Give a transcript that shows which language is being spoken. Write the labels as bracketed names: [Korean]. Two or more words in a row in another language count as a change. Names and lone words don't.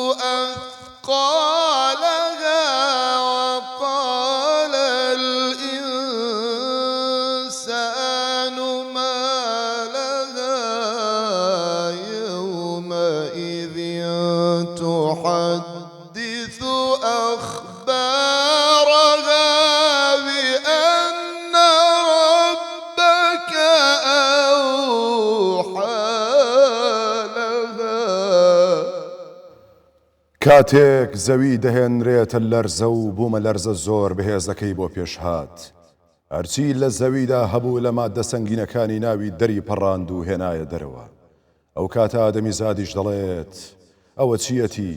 [Arabic] أثقالها وقال الإنسان ما لها يومئذ تحدث أخبارها بأن ربك أوحى لها [Central Kurdish] کاتێک زەوی دەهێنرێتە لەرزە و بوومە لەرزە زۆر بەهێزەکەی بۆ پێشهات هەرچی لە زەویدا هەبوو لە مادە سەنگینەکانی ناوی دەری پەڕاند و هێنایە دەرەوە ئەو کاتە ئادەمی زادیش دەڵێت ئەوە چیەتی